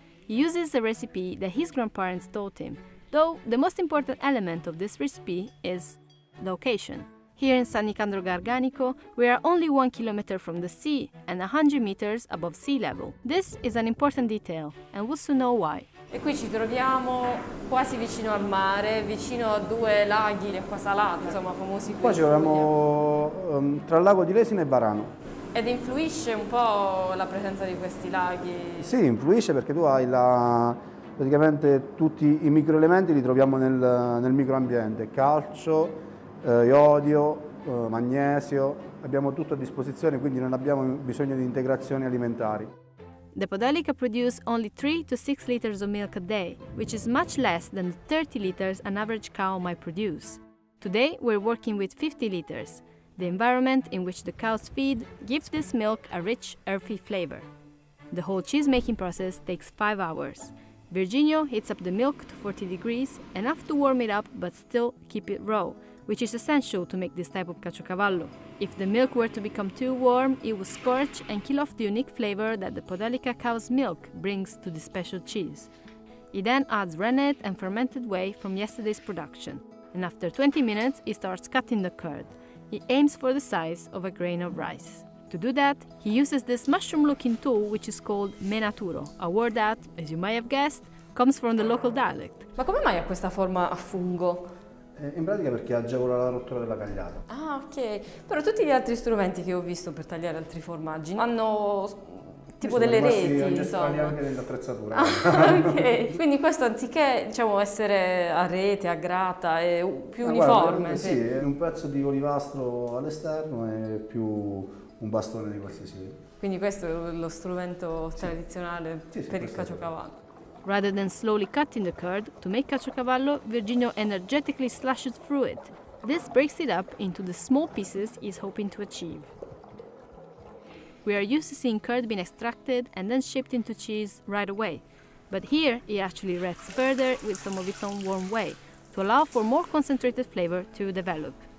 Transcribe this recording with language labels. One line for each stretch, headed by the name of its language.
English: He uses a recipe that his grandparents taught him, though the most important element of this recipe is location. Here in San Nicandro Garganico, we are only 1 kilometer from the sea and 100 meters above sea level. This is an important detail, and we'll soon know why.
Italian: E qui ci troviamo quasi vicino al mare, vicino a due laghi di acqua salata, insomma famosi qui. Qua ci troviamo tra il lago di Lesina e Varano. Ed influisce un po' la presenza di questi laghi? Sì, influisce perché tu hai praticamente tutti i microelementi li troviamo nel microambiente, calcio, iodio, magnesio, abbiamo tutto a disposizione, quindi non abbiamo bisogno di integrazioni alimentari.
English: The Podolica produce only 3 to 6 liters of milk a day, which is much less than the 30 liters an average cow might produce. Today we're working with 50 liters. The environment in which the cows feed gives this milk a rich, earthy flavor. The whole cheese-making process takes 5 hours. Virginio heats up the milk to 40 degrees, enough to warm it up but still keep it raw, which is essential to make this type of Caciocavallo. If the milk were to become too warm, it would scorch and kill off the unique flavor that the Podolica cow's milk brings to the special cheese. He then adds rennet and fermented whey from yesterday's production, and after 20 minutes he starts cutting the curd. He aims for the size of a grain of rice. To do that, he uses this mushroom-looking tool which is called menaturo, a word that, as you might have guessed, comes from the local dialect.
Italian: Ma come mai ha questa forma a fungo? In pratica perché agevola la rottura della cagliata. Ah, ok. Però tutti gli altri strumenti che ho visto per tagliare altri formaggi hanno tipo delle reti, insomma. Anche dell'attrezzatura. Ah, ok. Quindi questo anziché, diciamo, essere a rete, a grata, è più uniforme. Guarda, sì, è un pezzo di olivastro all'esterno e più un bastone di qualsiasi tipo. Quindi questo è lo strumento tradizionale per il Caciocavallo.
English: Rather than slowly cutting the curd, to make Caciocavallo, Virginio energetically slashes through it. This breaks it up into the small pieces he's hoping to achieve. We are used to seeing curd being extracted and then shaped into cheese right away, but here he actually rests further with some of its own warm whey, to allow for more concentrated flavor to develop.